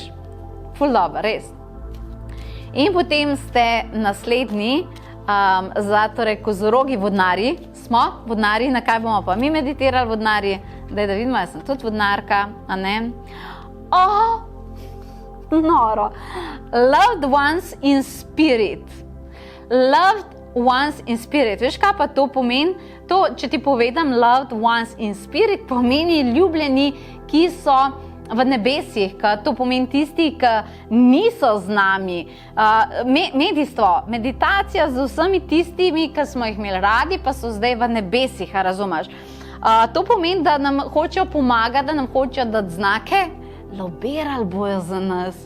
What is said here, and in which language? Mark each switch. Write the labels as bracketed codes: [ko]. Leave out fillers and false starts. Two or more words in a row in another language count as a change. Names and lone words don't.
[sl] Ful dobro, res. In potem ste naslednji, torej kozorogi, vodnari. Smo vodnari, na kaj bomo pa mi meditirali vodnari? Daj, da vidimo, jaz sem tudi vodnarka, a ne? Noro. [en] Loved ones in spirit. [sl] Veš, kaj pa to pomeni? To, če ti povedam [en] loved ones in spirit, [sl] pomeni ljubljeni, ki so v nebesih, to pomeni tisti, ki niso z nami. Meditacija z vsemi tistimi, ki smo jih imeli radi, pa so zdaj v nebesih, razumeš? To pomeni, da nam hočejo pomagati, da nam hočejo dati znake, lobirali bojo za nas.